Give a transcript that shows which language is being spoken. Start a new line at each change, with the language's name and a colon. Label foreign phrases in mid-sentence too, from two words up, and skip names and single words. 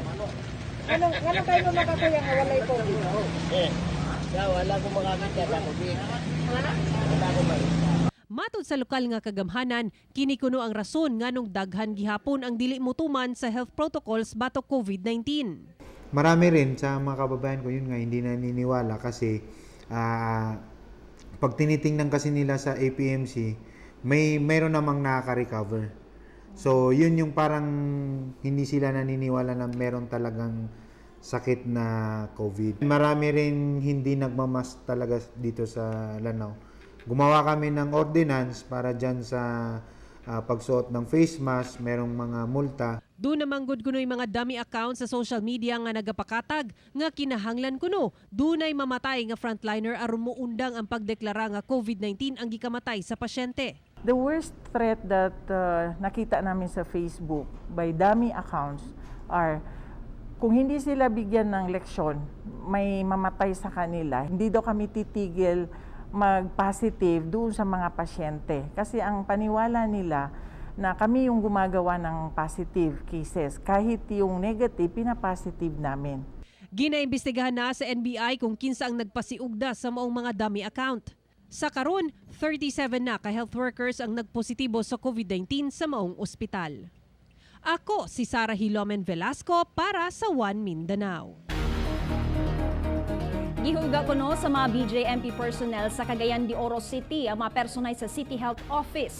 Cebuano: Anong kayo mo makakuya nga walay COVID? Wala ko makakita na COVID. Wala ko makita. Matod sa lokal nga kagamhanan, kini kuno ang rason nganong daghan gihapon ang dili motuman sa
English: health protocols
Cebuano: batok COVID-19.
Filipino: Marami rin sa mga kababayan ko yun nga hindi naniniwala kasi pag tinitingnan kasi nila sa APMC, mayroon namang nakaka-recover. So, yun yung parang hindi sila naniniwala na meron talagang sakit na COVID. Marami rin hindi nagmamas talaga dito sa Lanao. Gumawa kami ng ordinance para dyan sa pagsuot ng
English: face mask,
Filipino: merong mga multa.
Cebuano: Doon namang good kuno'y mga
English: dummy accounts
Cebuano: sa
English: social media
Cebuano: nga nagapakatag nga kinahanglan kuno dunay mamatay nga frontliner aron moundang ang pagdeklara nga COVID-19 ang gikamatay sa pasyente.
English: The worst threat that
Filipino: nakita namin sa Facebook
English: by dummy accounts are
Filipino: kung hindi sila bigyan ng leksyon, may mamatay sa kanila. Hindi daw kami titigil mag-positive doon sa mga pasyente. Kasi ang paniwala nila na kami yung gumagawa ng
English: positive cases.
Filipino: Kahit yung negative, pinapositive namin.
Cebuano: Ginaimbestigahan na sa NBI kung kinsa ang nagpasiugda sa maong mga dummy account. Sa karon, 37 na ka-health workers ang nagpositibo sa COVID-19 sa maong ospital. Ako si Sarah Hilomen Velasco para sa One Mindanao. Gihuga ko no sa mga BJMP personnel sa Cagayan de Oro City ang mga personay sa City Health Office.